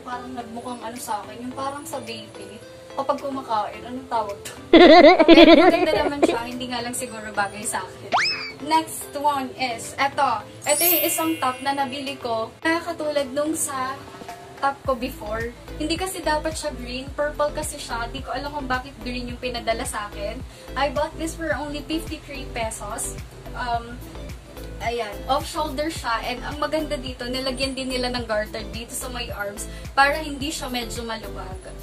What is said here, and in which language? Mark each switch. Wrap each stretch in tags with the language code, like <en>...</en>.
<tl>Parang nagmukhang ano sa akin. Yung parang sa baby. Kapag kumakain, anong tawag to? Pero maganda naman siya, hindi nga lang siguro bagay sa akin. Next one is, ito yung isang top na nabili ko, na katulad nung sa top ko before. Hindi kasi dapat siya green, purple kasi siya. Hindi ko alam kung bakit green yung pinadala sa akin.</tl> <en>I bought this for only 53 pesos.</en> <tl>Ayan, off-shoulder siya. And ang maganda dito, nilagyan din nila ng garter dito sa my arms para hindi siya medyo maluwag.</tl>